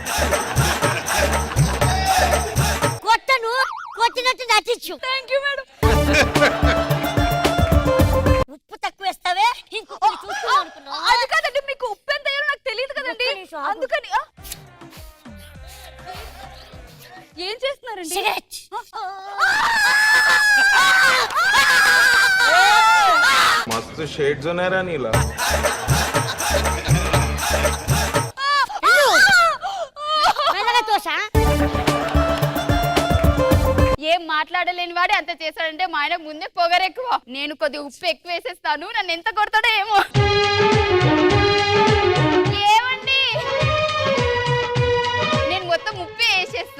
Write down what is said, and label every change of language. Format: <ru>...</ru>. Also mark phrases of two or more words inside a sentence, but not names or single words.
<te>కొట్టను, కొట్టినట్టు నటించు.</te> <en>thank you madam.</en> <te>ఉప్పు తక్కువ వేస్తావే ఇంకొకటి చూస్తున్నావు అనుకున్నావా? అది కాదండి, మీకు ఉప్పు ఎంత వేయాలో నాకు తెలియదు కదండి, ఒక్క నిమిషం ఆగు. అందుకని ఏం చేస్తున్నారండి? సిగరెట్. मस्त शेड जो नाही राणीला మెల్లగా తోసా. ఏం మాట్లాడలేని వాడే అంత చేశాడంటే మా ఆయన ముందే పొగరెక్కువ. నేను కొద్దిగా ఉప్పు ఎక్కువ వేసేస్తాను, నన్ను ఎంత కొడతాడో ఏమో. ఏమండి, నేను మొత్తం ఉప్పే వేసేస్తా.</te>